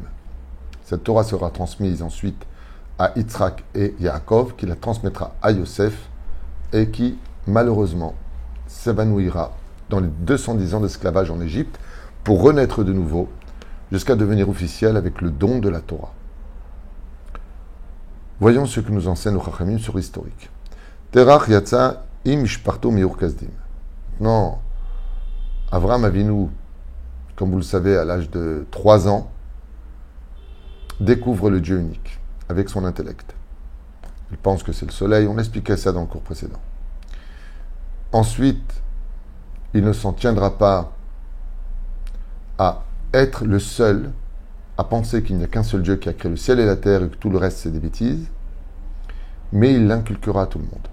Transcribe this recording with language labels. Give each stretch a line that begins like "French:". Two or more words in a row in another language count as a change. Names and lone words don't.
French: Cette Torah sera transmise ensuite à Yitzhak et Yaakov, qui la transmettra à Yosef et qui, malheureusement, s'évanouira dans les 210 ans d'esclavage en Égypte pour renaître de nouveau jusqu'à devenir officiel avec le don de la Torah. Voyons ce que nous enseigne le Chachamim sur l'historique.
Hebrew: תרח יצא עם משפחתו מאור כשדים.
French: Non, Avraham Avinu, comme vous le savez, à l'âge de 3 ans, découvre le Dieu unique avec son intellect. Il pense que c'est le soleil, on expliquait ça dans le cours précédent. Ensuite, il ne s'en tiendra pas à être le seul à penser qu'il n'y a qu'un seul Dieu qui a créé le ciel et la terre et que tout le reste c'est des bêtises, mais il l'inculquera à tout le monde.